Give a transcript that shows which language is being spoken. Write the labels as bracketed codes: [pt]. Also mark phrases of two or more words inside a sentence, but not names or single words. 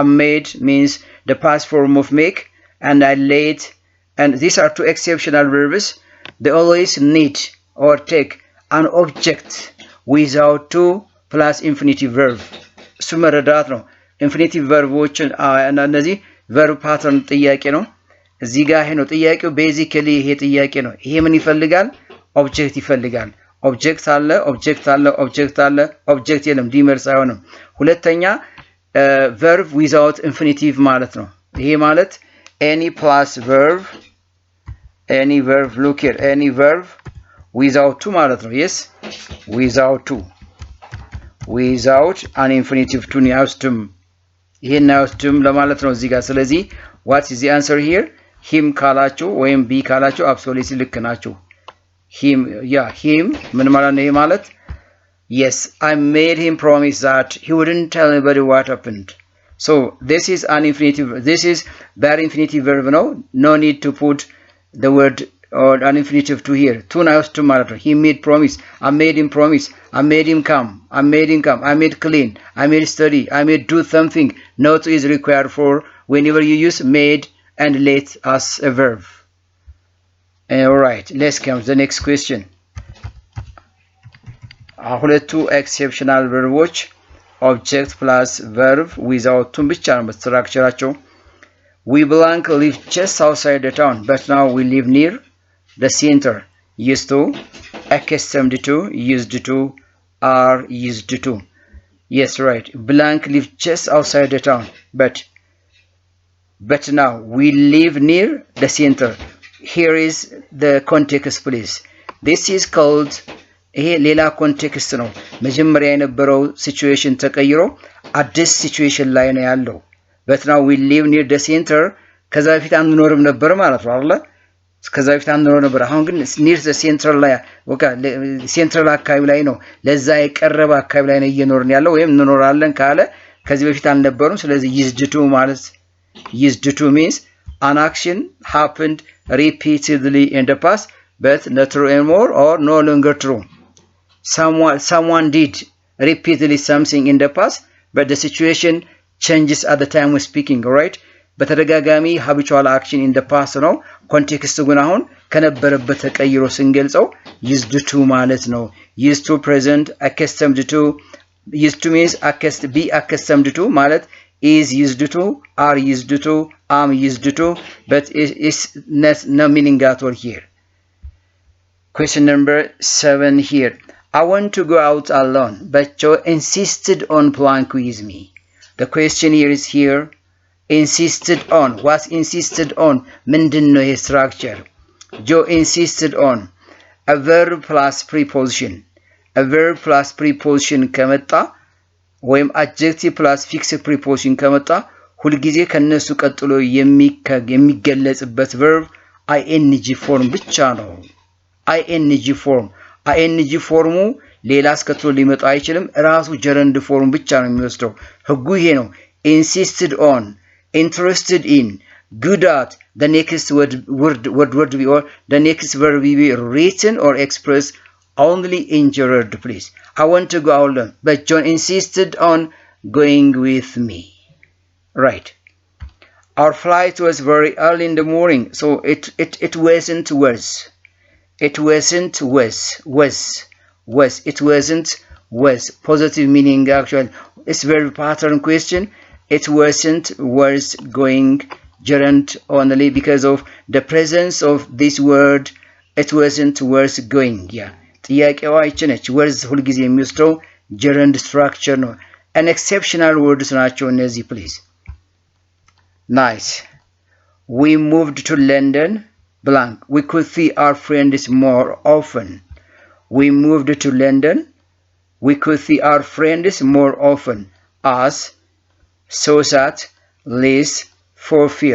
[en] made means the past form of make and I laid and these are two exceptional verbs they always need or take an object without to plus infinitive verb [am] እሱ መረዳት ነው [en] infinitive verboችን [am] እነዚህ [en] verb pattern [am] ጥያቄ ነው እዚህ ጋር ይሄ ነው ጥያቄው basically ይሄ ጥያቄ ነው ይሄ ምን ይፈልጋል object ይፈልጋል object አለ object የለም ዲመር ሳይሆንም ሁለተኛ [en] verb without infinitive [am] ማለት ነው ይሄ ማለት [en] any plus verb look here any verb without to [am] ማለት ነው [en] yes without an infinitive to [am] አይወስድም ይሄን አይወስድም ለማለት ነው እዚህ ጋር ስለዚህ [en] what is the answer here him [am] ካላችሁ ወይም [en] be ካላችሁ absolutely [am] ልክ ናችሁ [en] him [am] ምን ማለት ነው ይሄ ማለት [en] yes I made him promise that he wouldn't tell anybody what happened so this is an infinitive this is bare infinitive verb no need to put the word or an infinitive to here to now to matter he made promise I made him promise I made him come I made clean I made study I made do something no to is required for whenever you use made and let as a verb all right let's come to the next question ሁለቱ exceptional verbs object plus verb without to [am] ብቻ ነው ስትራክቸራቸው [en] we blank live just outside the town but now we live near the center used to accustomed to used to are used to yes right blank live just outside the town but now we live near the center here is the context please this is called [am] ይሄ ሌላ ኮንቴክስት ነው መጀመሪያ የነበረው ሲቹዌሽን ተቀይሮ አዲስ ሲቹዌሽን ላይ ነው ያለው [en] but now we live near the center [am] ከዛ በፊት አንኖርም ነበር ማለት ነው አይደል ከዛ በፊት አንኖር ነበር አሁን ግን [en] near the center [am] ላይ ወካ ሴንትራል አካባቢ ላይ ነው ለዛ የቀረበ አካባቢ ላይ ነው እየኖርን ያለው ወይም እንኖራለን ካለ ከዚህ በፊት አልነበሩም ስለዚህ used to [en] ማለት used to means an action happened repeatedly in the past but not true anymore or no longer true someone did repeatedly something in the past but the situation changes at the time we're speaking right በተደጋጋሚ habitual action in the past [am] ነው ኮንቴክስቱ ግን አሁን ከነበረበት ተቀይሮ ስንገልጸው [en] used to [am] ማለት ነው [en] used to present accustomed to used to means be accustomed to ማለት is used to are used to am used to but is not meaning at all here Question number 7 here. I want to go out alone, but Joe insisted on playing with me. The question here is here. Insisted on. What's insisted on? [am] ምንድነው ይሄ structure? [en] Joe insisted on. A verb plus preposition. A verb plus preposition [am] ከመጣ ወይም [en] adjective plus fixed preposition [am] ከመጣ ሁልጊዜ ከነሱ ቀጥሎ የሚገለጽበት [en] verb ing form [am] ብቻ ነው። [en] ing form. ing [am] ፎርሙ ሌላ አስከትሎ ሊመጣ አይችልም። ራሱ [en] gerund form [am] ብቻ ነው የሚወስደው። ህጉ ይሄ ነው። [en] Insisted on, interested in, good at, the next word be or the next verb be written or expressed only in gerund, please. I want to go out alone, but John insisted on going with me. Right. Our flight was very early in the morning, so it wasn't was. It wasn't was. It wasn't was. Positive meaning actually. It's very pattern question. It wasn't was going gerund only because of the presence of this word. It wasn't was going. Yeah. [am] ጥያቄዋ ይቺ ነች። was ሁልጊዜ የሚወስደው gerund structure ነው። [en] An exceptional words [am] ናቸው እነዚህ please. [en] Nice. We moved to London blank. We could see our friends more often. We moved to London. We could see our friends more often. As, so that, less, for fear.